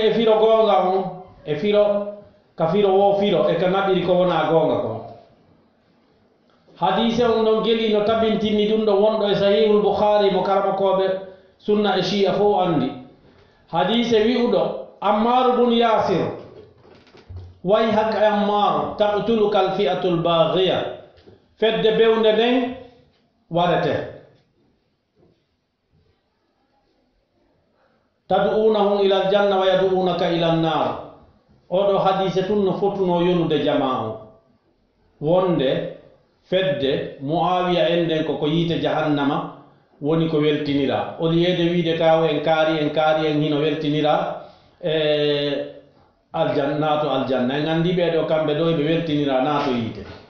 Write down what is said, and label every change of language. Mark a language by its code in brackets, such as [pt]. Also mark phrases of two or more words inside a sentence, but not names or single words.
[ff] e firo goonga on e firo ka firo wo firo e ka naɓiri ko wona goonga kon hadise on ɗon geli no tabintinni ɗum ɗo wonɗo e sahihul boukhari mo karamokoɓe sunna e shia fof andi hadise wi'uɗo ammaru bun yasir [ar] ويحك عمار تقتلك الفئة الباغية [ff] fedde bewnde nden warete [ar] تدعوهم إلى الجنة ويدعونك إلى النار [ff] oɗo hadise tun no fotuno yonude jama o wonde fedde muawiya en nden koko yiite jahannama woni ko weltinira o liyeede wiide taw en kaari en hino weltinira e aljanna naato aljanna en anndi ɓeeɗo kamɓe ɗo ɓe weltinira naato yiite